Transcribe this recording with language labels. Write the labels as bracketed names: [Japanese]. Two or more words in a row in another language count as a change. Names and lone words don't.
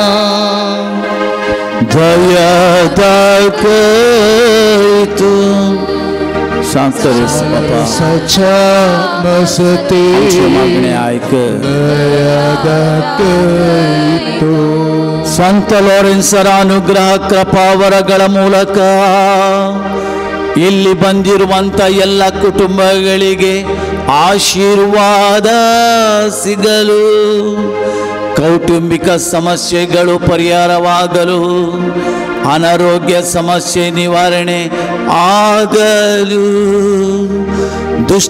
[Konkani] दया दातय तूं सांत लोरेसा बापा सच्चा मजतीर मागणे आयक दया दातय तूं [Kannada] ಸಂತ ಲೋರೆನ್ಸರ ಅನುಗ್ರಹ ಕೃಪಾವರಗಳ ಮೂಲಕ ಇಲ್ಲಿ ಬಂದಿರುವಂತ ಎಲ್ಲ ಕುಟುಂಬಗಳಿಗೆ ಆಶೀರ್ವಾದ ಸಿಗಲು ಕೌಟುಂಬಿಕ ಸಮಸ್ಯೆಗಳು ಪರಿಹಾರವಾಗಲು ಅನಾರೋಗ್ಯ ಸಮಸ್ಯೆ ನಿವಾರಣೆ ಆಗಲು ದುಷ್ಟ